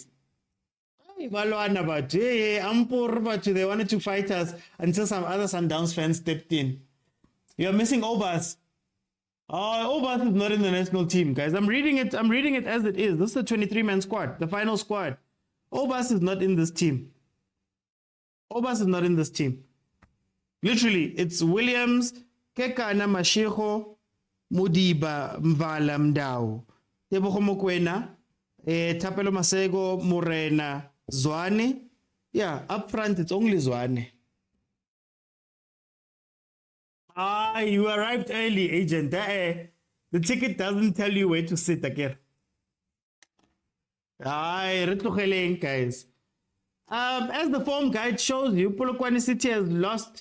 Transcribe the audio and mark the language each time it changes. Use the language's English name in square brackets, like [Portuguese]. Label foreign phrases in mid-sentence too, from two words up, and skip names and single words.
[English] They wanted to fight us until some other Sundowns fans stepped in. You're missing Obas. Oh, Obas is not in the national team, guys. I'm reading it as it is. This is the 23-man squad, the final squad. Obas is not in this team. Obas is not in this team. Literally, it's Williams, Kekana Mashiko, Mudiba, Mvala Mdau, Tebogo Mokwena, Tapelo Masego, Morena, Zwane. Yeah, up front, it's only Zwane. Ah, you arrived early, agent. The ticket doesn't tell you where to sit again. Aye, retlogeleng, guys. As the form guide shows you, Polokwane City has lost.